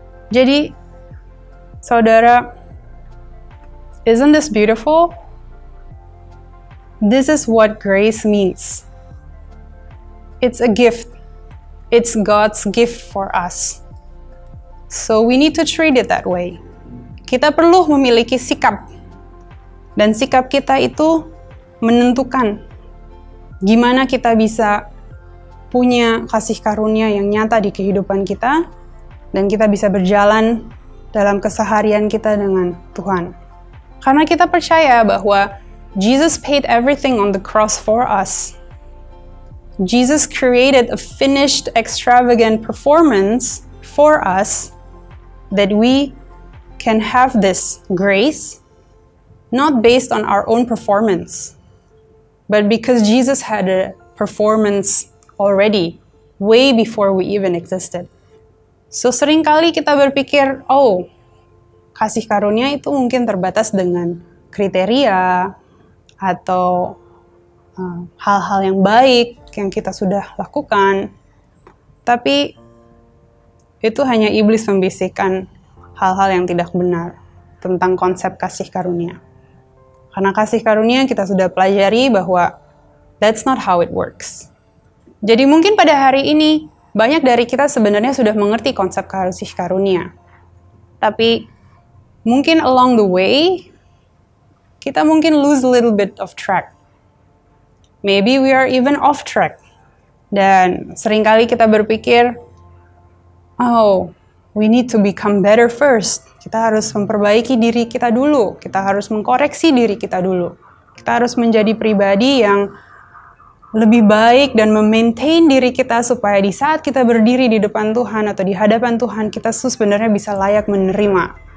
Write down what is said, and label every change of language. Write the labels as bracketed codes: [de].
[id] Jadi, saudara, [en] isn't this beautiful? This is what grace means. It's a gift. It's God's gift for us. So we need to treat it that way. [id] Kita perlu memiliki sikap. Dan sikap kita itu menentukan gimana kita bisa punya kasih karunia yang nyata di kehidupan kita, dan kita bisa berjalan dalam keseharian kita dengan Tuhan. Karena kita percaya bahwa [en] Jesus paid everything on the cross for us. Jesus created a finished, extravagant performance for us that we can have this grace, not based on our own performance, but because Jesus had a performance already, way before we even existed. [id] So seringkali kita berpikir, oh, kasih karunia itu mungkin terbatas dengan kriteria atau hal-hal yang baik yang kita sudah lakukan. Tapi itu hanya iblis membisikkan hal-hal yang tidak benar tentang konsep kasih karunia. Karena kasih karunia kita sudah pelajari bahwa [en] that's not how it works. [id] Jadi mungkin pada hari ini banyak dari kita sebenarnya sudah mengerti konsep kasih karunia. Tapi mungkin [en] along the way [id] kita mungkin [en] lose a little bit of track. Maybe we are even off track. [id] Dan seringkali kita berpikir, [en] oh, we need to become better first. [id] Kita harus memperbaiki diri kita dulu. Kita harus mengkoreksi diri kita dulu. Kita harus menjadi pribadi yang lebih baik dan memaintain diri kita supaya di saat kita berdiri di depan Tuhan atau di hadapan Tuhan, kita sebenarnya bisa layak menerima.